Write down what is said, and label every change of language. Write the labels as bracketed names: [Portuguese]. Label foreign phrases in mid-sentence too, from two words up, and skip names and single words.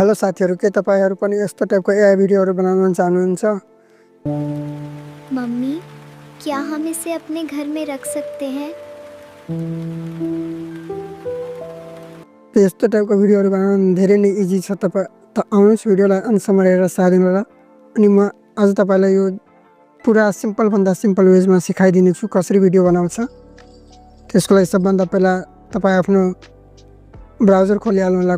[Nepali] हेलो साथीहरू, के तपाईहरु पनि यस्तो टाइपको एआई भिडियोहरू बनाउन चाहनुहुन्छ? [Hindi] मम्मी, क्या हम इसे अपने घर में रख सकते हैं? [Nepali] यस्तो टाइपको भिडियोहरू बनाउन धेरै नै इजी छ। आउनुहोस् भिडियोलाई अन्त्यसम्म हेरेर साथ दिनुहोला। अनि म आज तपाईलाई यो पुरा सिम्पल भन्दा सिम्पल वेजमा सिकाइदिने छु कसरी भिडियो बनाउँछ। त्यसको लागि सबभन्दा पहिला तपाई आफ्नो ब्राउजर खोलिहाल्नु होला।